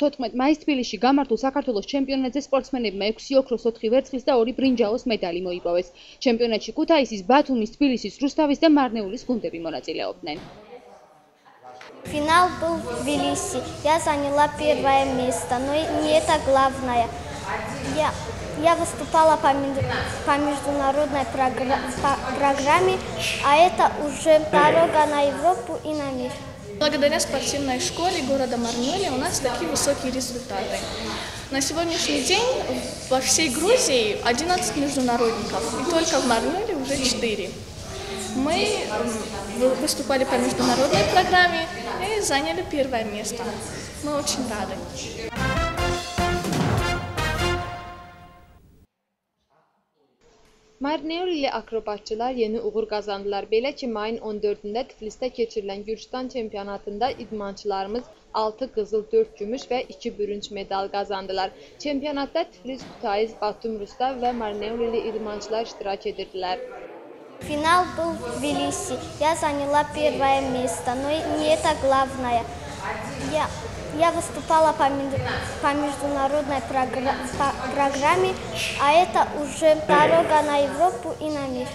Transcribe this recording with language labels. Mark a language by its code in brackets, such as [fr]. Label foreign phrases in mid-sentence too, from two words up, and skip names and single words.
[ka] 14 მაისს თბილისში გამართულ საქართველოს ჩემპიონატზე სპორტსმენებმა 6 ოქროს 4 ვერცხლის და 2 ბრინჯაოს медали მოიპოვეს. ჩემპიონატში ქუთაისის, ბათუმის, თბილისის, რუსთავის და მარნეულის გუნდები მონაწილეობდნენ. [ru] Финал был в Тбилиси. Я заняла первое место, но не это главное. Я выступала по международной программе, а это уже дорога на Европу и на мир. Благодаря спортивной школе города Марнеули у нас такие высокие результаты. На сегодняшний день во всей Грузии 11 международников, и только в Марнеуле уже 4. Мы выступали по международной программе и заняли первое место. Мы очень рады. [az] Marneulili akrobatçılar yeni uğur qazandılar. Belə ki, mayın 14-də Tiflisdə keçirilən Gürcüstan çempionatında idmançılarımız 6 qızıl, 4 gümüş və 2 bürünc medal qazandılar. Çempionatda Tiflis, Kutayiz, Batum, Rustav və Marneulili idmançılar iştirak edirdilər. [ru] Финал был в Тбилиси. Я заняла первое место, но не это главное. Я выступала по международной программе, а это уже дорога на Европу и на мир.